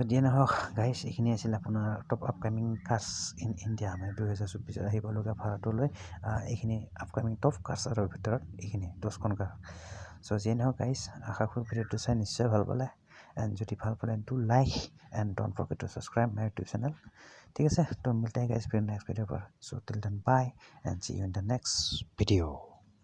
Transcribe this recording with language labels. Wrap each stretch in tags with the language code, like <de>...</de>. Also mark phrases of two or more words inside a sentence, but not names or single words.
<as>যিয়ে নহওক গাইজ এইখিনি আছিল আপোনাৰ</as> <en>top upcoming cars in India</en> <as>মানে 2024 আহিবলগীয়া ভাৰতলৈ এইখিনি</as> <en>upcoming top</en> <as>কাৰ্ছৰ ভিতৰত এইখিনি 10খন</as> <en>car show'</en> <as>যিয়ে নহওক গাইজ আশা কৰোঁ ভিডিঅ'টো চাই নিশ্চয় ভাল পালে এণ্ড যদি ভাল পালে</as> <en>do like and don't forget to subscribe my YouTube channel</en> <as>ঠিক আছে</as> <hi>तो मिलते हैं गाइस फिर</hi> <en>next video</en> <as>पर</as> <en>so till then bye and see you in the next video</en>